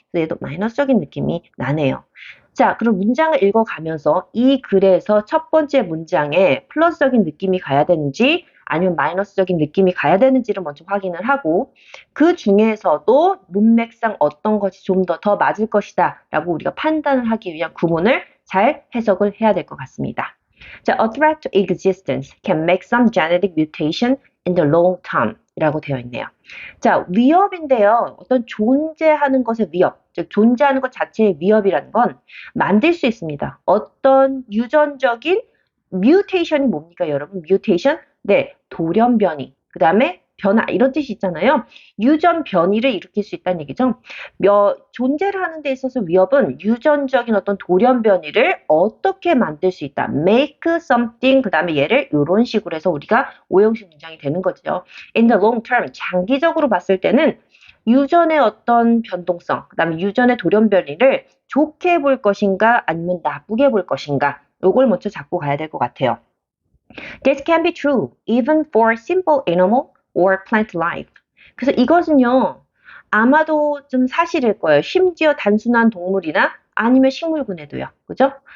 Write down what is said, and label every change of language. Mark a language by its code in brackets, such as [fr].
[ko] 그래서 얘도 마이너스적인 느낌이 나네요. 자, 그럼 문장을 읽어가면서 이 글에서 첫 번째 문장에 플러스적인 느낌이 가야 되는지 아니면 마이너스적인 느낌이 가야 되는지를 먼저 확인을 하고 그 중에서도 문맥상 어떤 것이 좀 더 맞을 것이다 라고 우리가 판단을 하기 위한 구문을 잘 해석을 해야 될 것 같습니다. 자, [en] a threat to existence can make some genetic mutation in the long term [ko] 이라고 되어 있네요. 자, 위협인데요. 어떤 존재하는 것의 위협, 즉 존재하는 것 자체의 위협이라는 건 만들 수 있습니다. 어떤 유전적인 뮤테이션이 뭡니까, 여러분? 뮤테이션? 네, 돌연변이. 그 다음에 변화 이런 뜻이 있잖아요. 유전 변이를 일으킬 수 있다는 얘기죠. 존재를 하는 데 있어서 위협은 유전적인 어떤 돌연 변이를 어떻게 만들 수 있다. [en] make something [ko] 그 다음에 얘를 이런 식으로 해서 우리가 오형식 문장이 되는 거죠. [en] in the long term [ko] 장기적으로 봤을 때는 유전의 어떤 변동성, 그 다음에 유전의 돌연 변이를 좋게 볼 것인가 아니면 나쁘게 볼 것인가 요걸 먼저 잡고 가야 될 것 같아요. [en] This can be true even for simple animal or plant life. [ko] 그래서 이것은요, 아마도 좀 사실일 거예요. 심지어 단순한 동물이나 아니면 식물군에도요. 그죠?